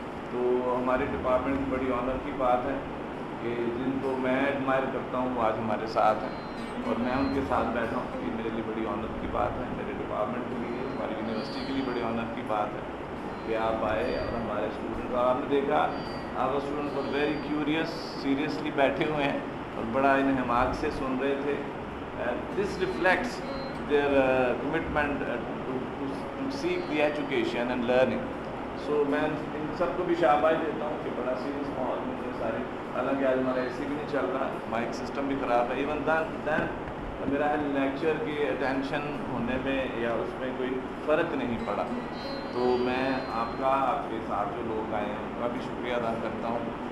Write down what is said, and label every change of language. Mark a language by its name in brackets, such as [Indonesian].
[Urdu] تو ہمارے ڈپارٹمنٹ کی بڑی آنر کی بات ہے کہ جن کو میں ایڈمائر کرتا ہوں وہ آج ہمارے ساتھ ہیں، اور میں ان کے ساتھ بیٹھا ہوں. یہ میرے لیے بڑی آنر کی بات ہے، میرے ڈپارٹمنٹ کے لیے، ہماری یونیورسٹی کے لیے بڑی آنر کی بات ہے کہ آپ آئے اور ہمارے اسٹوڈنٹ. آپ نے دیکھا آپ اسٹوڈنٹ پر [English] very curious, seriously [Urdu] بیٹھے ہوئے ہیں اور بڑا انہماک سے سن رہے تھے. [English] This reflects their commitment to seek the education and learning. [Urdu] سو میں ان سب کو بھی شاباش دیتا ہوں کہ بڑا سیریس ماحول میں سارے، حالانکہ آج ہمارا اے سی بھی نہیں چل رہا، مائک سسٹم بھی خراب ہے. [English] even then [Urdu] میرا لیکچر کی اٹینشن ہونے میں یا اس میں کوئی فرق نہیں پڑا. تو میں آپ کا، آپ کے ساتھ جو لوگ آئے ہیں ان کا بھی شکریہ ادا کرتا ہوں.